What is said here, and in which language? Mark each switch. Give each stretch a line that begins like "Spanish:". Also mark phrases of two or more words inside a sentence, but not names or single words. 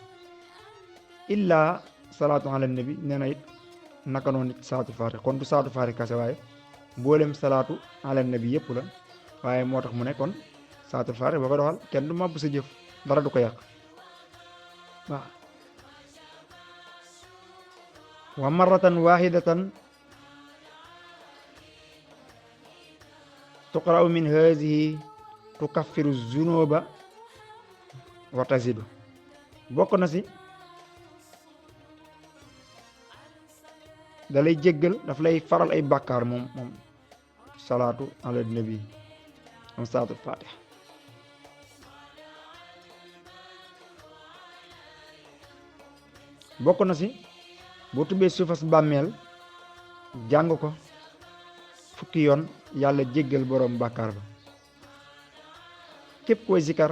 Arabic: إلا صلاة على النبي
Wolof: nee na it naka noonu nit
Arabic: صلاة الفاتح
Wolof: kon du
Arabic: صلاة الفاتح
Wolof: kase waaye mboolem
Arabic: صلاة على النبي
Wolof: yëpp la waaye moo tax mu ne kon
Arabic: صلاة الفاتح
Wolof: boo ko doxal kenn du màbbu sa jëf dara du ko yàq waaw
Arabic: ومرة واحدة تقرأ من هذه تكفر الذنوب وتزيد
Wolof: bokk na si da lay jéggal daf lay faral ay bàkkaar moom
Arabic: صلاة على النبي moom صلاة الفاتحة
Wolof: bokk na si boo tubbee suufas bàmmeel jàng ko fukki yoon yàlla jéggal boroom bàkkaar ba képp koy zikar